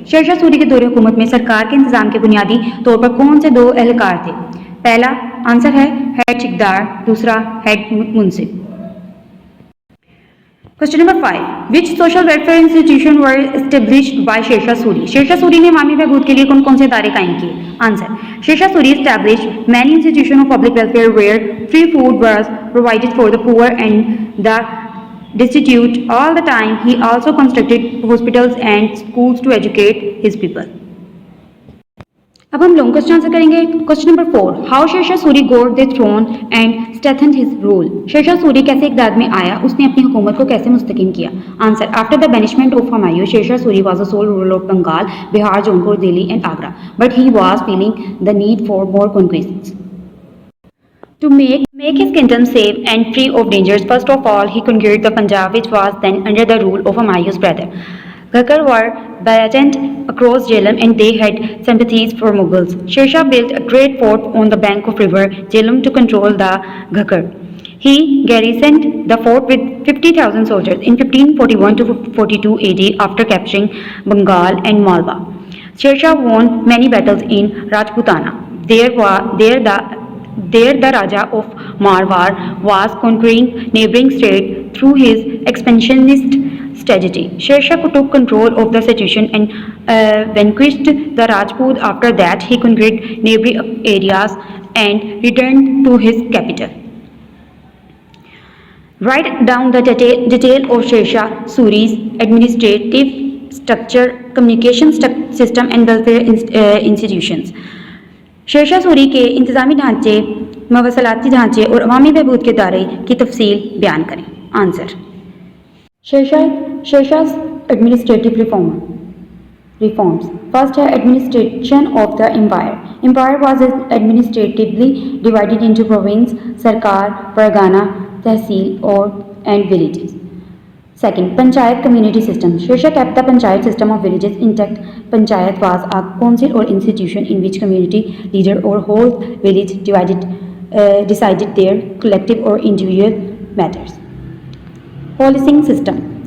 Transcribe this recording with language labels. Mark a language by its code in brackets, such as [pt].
[hi] शेरशाह सूरी के दौरे हुकूमत में सरकार के इंतजाम के बुनियादी तौर पर कौन से 2 एहलकार थे? पहला आंसर है हेड ठेकेदार, दूसरा head Munsif. [en] Question number 5, which social welfare institution were established by Sher Shah Suri. [hi] Sher Shah Suri ने अवामी बहबूद के लिए कौन कौन से इदारे कायम किए? [en] Answer, Sher Shah Suri established many institutions of public welfare where free food was provided for the poor and the destitute all the time. He also constructed hospitals and schools to educate his people. [hi] अब हम long question answer करेंगे. [en] Question number 4. How Sher Shah Suri got the throne and strengthened his rule. [hi] Sher Shah Suri कैसे इक़्तिदार में आया, उसने अपनी हुकूमत को कैसे मुस्तकिम किया. Answer. [en] After the banishment of Humayun, Sher Shah Suri was the sole ruler of Bengal, Bihar, Jaunpur, Delhi and Agra, but he was feeling the need for more conquests. To make his kingdom safe and free of dangers, first of all, he conquered the Punjab, which was then under the rule of Humayun's brother. Ghakkar were belated across Jhelum and they had sympathies for Mughals. Sher Shah built a great fort on the bank of river Jhelum to control the Ghakkar. He garrisoned the fort with 50,000 soldiers in 1541 to 42 AD after capturing Bengal and Malwa. Sher Shah won many battles in Rajputana. There the Raja of Marwar was conquering neighboring states through his expansionist strategy. Sher Shah took control of the situation and vanquished the Rajput. After that, he conquered neighboring areas and returned to his capital. Write down the detail of Sher Shah Suri's administrative structure, communication system and welfare institutions. [hi] Sher Shah Suri के इंतज़ामी ढांचे, मवसलाती ढांचे और अवामी बहबूद के दायरे की तफसील बयान करें. Answer. [en] Sher Shah administrative reforms. First है administration of the empire. Empire was administratively divided into province, sarkar, pargana, tehsil और and villages. Second, Panchayat community system. Sher Shah kept the Panchayat system of villages intact. Panchayat was a council or institution in which community leader or whole village decided their collective or individual matters. Policing system.